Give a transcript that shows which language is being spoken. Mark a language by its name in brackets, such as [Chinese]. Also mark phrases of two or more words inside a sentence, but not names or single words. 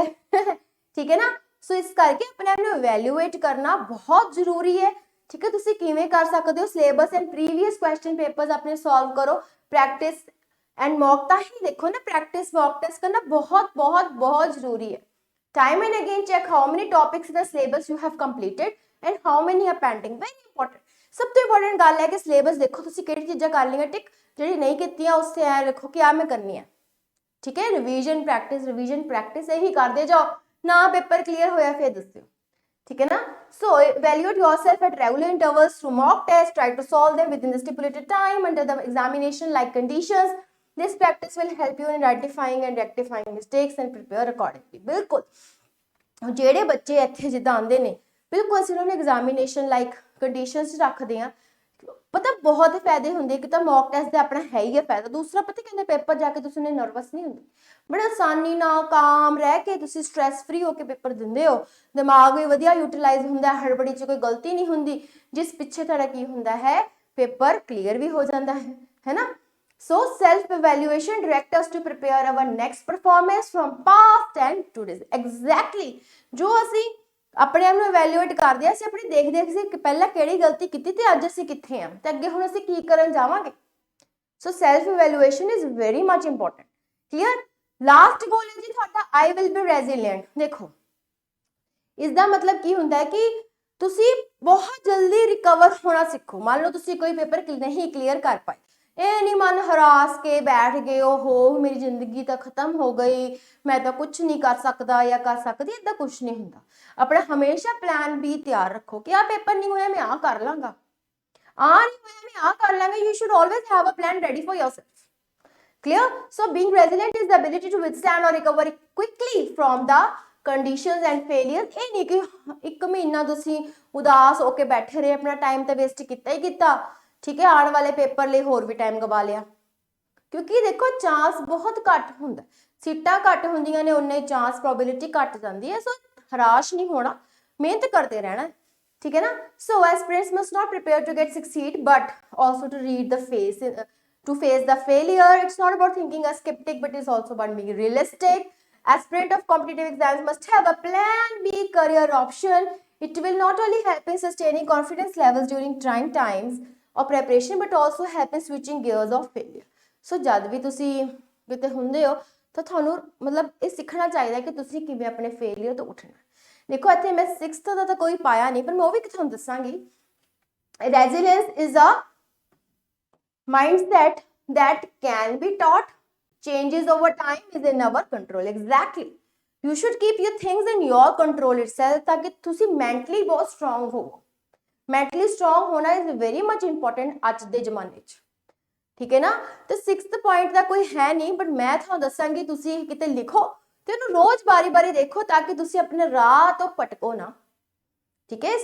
[Punjabi] ਠੀਕ ਹੈ ਨਾ। ਸੋ ਇਸ ਕਰਕੇ ਆਪਣੇ ਆਪ ਨੂੰ ਇਵੈਲੂਏਟ ਕਰਨਾ ਬਹੁਤ ਜ਼ਰੂਰੀ ਹੈ। ਠੀਕ ਹੈ। ਤੁਸੀਂ ਕਿਵੇਂ ਕਰ ਸਕਦੇ ਹੋ, [English] syllabus and previous question papers [Punjabi] ਆਪਣੇ ਸੋਲਵ ਕਰੋ, [English] practice and mock. [Punjabi] ਤਾਂ ਹੀ ਦੇਖੋ ਨਾ, [English] practice mock test [Punjabi] ਕਰਨਾ ਬਹੁਤ ਜ਼ਰੂਰੀ ਹੈ। [English] Time and again check how many topics in the syllabus you have completed and how many are pending। Very important। [Punjabi] ਸਭ ਤੋਂ ਇੰਪੋਰਟੈਂਟ ਗੱਲ ਹੈ ਕਿ ਸਿਲੇਬਸ ਦੇਖੋ ਤੁਸੀਂ ਕਿਹੜੀ ਚੀਜ਼ਾਂ ਕਰ ਲਈਆਂ ਟਿਕ, ਜਿਹੜੀ ਨਹੀਂ ਕੀਤੀਆਂ ਉਸ ਤੇ ਐ ਰੱਖੋ ਕਿ ਆ ਮੈਂ ਕਰਨੀ ਹੈ। ਠੀਕ ਹੈ। [English] revision practice [Punjabi] ਇਹੀ ਕਰਦੇ ਜਾਓ, ਨਾ [English] paper clear [Punjabi] ਹੋਇਆ ਫਿਰ ਦੱਸਿਓ। ਠੀਕ ਹੈ ਨਾ। [English] ਸੋ evaluate yourself at regular intervals through mock test, try to solve them within the stipulated time under the examination like conditions। This practice will help you in identifying and rectifying mistakes and prepare accordingly। [Punjabi] ਬਿਲਕੁਲ ਜਿਹੜੇ ਬੱਚੇ ਇੱਥੇ ਜਿੱਦਾਂ ਆਉਂਦੇ ਨੇ, ਬਿਲਕੁਲ ਅਸੀਂ ਉਹਨਾਂ ਨੂੰ [English] examination like conditions [Punjabi] ਰੱਖਦੇ ਹਾਂ। ਪਤਾ ਬਹੁਤ ਫਾਇਦੇ ਹੁੰਦੇ, ਇੱਕ ਤਾਂ [English] mock test [Punjabi] ਦਾ ਆਪਣਾ ਹੈ ਹੀ ਹੈ ਫਾਇਦਾ, ਦੂਸਰਾ ਪਤਾ ਕਹਿੰਦੇ ਪੇਪਰ ਜਾ ਕੇ ਤੁਸੀਂ ਨਰਵਸ ਨਹੀਂ ਹੁੰਦੇ, ਬੜੇ ਆਸਾਨੀ ਨਾਲ ਕਾਮ ਰਹਿ ਕੇ ਤੁਸੀਂ [English] stress free [Punjabi] ਹੋ ਕੇ ਪੇਪਰ ਦਿੰਦੇ ਹੋ, ਦਿਮਾਗ ਵੀ ਵਧੀਆ ਯੂਟਿਲਾਈਜ਼ ਹੁੰਦਾ, ਹੜਬੜੀ 'ਚ ਕੋਈ ਗਲਤੀ ਨਹੀਂ ਹੁੰਦੀ, ਜਿਸ ਪਿੱਛੇ ਤੁਹਾਡਾ ਕੀ ਹੁੰਦਾ ਹੈ, [English] paper clear [Punjabi] ਵੀ ਹੋ ਜਾਂਦਾ ਹੈ ਨਾ। [English] So self-evaluation directs us to prepare our next performance from past and today's। Exactly। [Punjabi] ਜੋ ਅਸੀਂ ਆਪਣੇ ਆਪ ਨੂੰ ਇਵੈਲੂਏਟ ਕਰਦੇ ਹਾਂ, ਅਸੀਂ ਆਪਣੀ ਦੇਖਦੇ ਸੀ ਕਿ ਪਹਿਲਾਂ ਕਿਹੜੀ ਗਲਤੀ ਕੀਤੀ ਤੇ ਅੱਜ ਅਸੀਂ ਕਿੱਥੇ ਹਾਂ ਤੇ ਅੱਗੇ ਹੁਣ ਅਸੀਂ ਕੀ ਕਰਨ ਜਾਵਾਂਗੇ। [English] so self evaluation is very much important. ਕਲੀਅਰ। last goal [Punjabi] ਹੈ ਜੀ ਤੁਹਾਡਾ [English] I will be resilient. [Punjabi] ਦੇਖੋ ਇਸ ਦਾ ਮਤਲਬ ਕੀ ਹੁੰਦਾ ਹੈ ਕਿ ਤੁਸੀਂ ਬਹੁਤ ਜਲਦੀ ਰਿਕਵਰ ਹੋਣਾ ਸਿੱਖੋ। ਮੰਨ ਲਓ ਤੁਸੀਂ ਕੋਈ ਪੇਪਰ ਨਹੀਂ ਕਲੀਅਰ ਕਰ ਪਾਏ, ਇਹ ਨਹੀਂ ਮਨ ਹਰਾਸ ਕੇ ਬੈਠ ਗਏ ਓਹੋ ਮੇਰੀ ਜ਼ਿੰਦਗੀ ਤਾਂ ਖਤਮ ਹੋ ਗਈ, ਮੈਂ ਤਾਂ ਕੁਝ ਨਹੀਂ ਕਰ ਸਕਦਾ ਜਾਂ ਕਰ ਸਕਦੀ, ਇਦਾਂ ਕੁਝ ਨਹੀਂ ਹੁੰਦਾ। ਆਪਣਾ ਹਮੇਸ਼ਾ [English] plan B [Punjabi] ਤਿਆਰ ਰੱਖੋ ਕਿ ਆ ਪੇਪਰ ਨਹੀਂ ਹੋਇਆ ਮੈਂ ਆ ਕਰ ਲਾਂਗਾ, ਆ ਨਹੀਂ ਹੋਇਆ ਮੈਂ ਆ ਕਰ ਲਾਂਗਾ। [English] you should always have a plan ready for yourself. clear? So being resilient is the ability to withstand or recover quickly from the conditions and failures। [Punjabi] ਇਹ ਨਹੀਂ ਕਿ ਇੱਕ ਮਹੀਨਾ ਤੁਸੀਂ ਉਦਾਸ ਹੋ ਕੇ ਬੈਠੇ ਰਹੇ, ਆਪਣਾ ਟਾਈਮ ਤਾਂ ਵੇਸਟ ਕੀਤਾ ਹੀ ਕੀਤਾ, ਠੀਕ ਹੈ, ਆਉਣ ਵਾਲੇ ਪੇਪਰ ਲਈ ਹੋਰ ਵੀ ਟਾਈਮ ਗਵਾ ਲਿਆ। ਕਿਉਂਕਿ ਦੇਖੋ ਚਾਂਸ ਬਹੁਤ ਘੱਟ ਹੁੰਦਾ, ਸੀਟਾਂ ਘੱਟ ਹੁੰਦੀਆਂ ਨੇ ਉਨੇ [English] chance probability [Punjabi] ਘੱਟ ਜਾਂਦੀ ਹੈ। ਸੋ ਹਰਾਸ਼ ਨਹੀਂ ਹੋਣਾ, ਮਿਹਨਤ ਕਰਦੇ ਰਹਿਣਾ, ਠੀਕ ਹੈ ਨਾ। [English] ਸੋ aspirants must not prepare to get succeed but also to read the face the failure। It's not about thinking a skeptic but it's also about being realistic। Aspirant of competitive exams must have a plan B career option। It will not only help in sustaining confidence levels during trying times of preparation but also help in switching gears of failure। [Punjabi] So ਜਦ ਵੀ ਤੁਸੀਂ ਕਿਤੇ ਹੁੰਦੇ ਹੋ ਤਾਂ ਤੁਹਾਨੂੰ ਮਤਲਬ ਇਹ ਸਿੱਖਣਾ ਚਾਹੀਦਾ ਕਿ ਤੁਸੀਂ ਕਿਵੇਂ ਆਪਣੇ ਫੇਲਿਅਰ ਤੋਂ ਉੱਠਣਾ। ਦੇਖੋ ਇੱਥੇ ਮੈਂ 6th ਦਾ ਤਾਂ ਕੋਈ ਪਾਇਆ ਨਹੀਂ, ਪਰ ਮੈਂ ਉਹ ਵੀ ਤੁਹਾਨੂੰ ਦੱਸਾਂਗੀ। [English] Resilience is a mindset that can be taught, changes over time is in our control। Exactly, you should keep your things in your control itself [Punjabi] ਤਾਂ ਕਿ ਤੁਸੀਂ ਮੈਂਟਲੀ ਬਹੁਤ ਸਟਰੋਂਗ ਹੋਵੋ। [English] mentally strong [Punjabi] ਹੋਣਾ [English] is very much important [Punjabi] ਅੱਜ ਦੇ ਜ਼ਮਾਨੇ 'ਚ, ਠੀਕ ਹੈ ਨਾ। ਤੇ [English] 6th point [Punjabi] ਦਾ ਕੋਈ ਹੈ ਨਹੀਂ, ਬਟ ਮੈਂ ਤੁਹਾਨੂੰ ਦੱਸਾਂਗੀ ਤੁਸੀਂ ਕਿਤੇ ਲਿਖੋ ਤੇ ਉਹਨੂੰ ਰੋਜ਼ ਬਾਰੀ-ਬਾਰੀ ਦੇਖੋ ਤਾਂ ਕਿ ਤੁਸੀਂ ਆਪਣੇ ਰਾਹ ਤੋਂ ਭਟਕੋ ਨਾ, ਠੀਕ ਹੈ।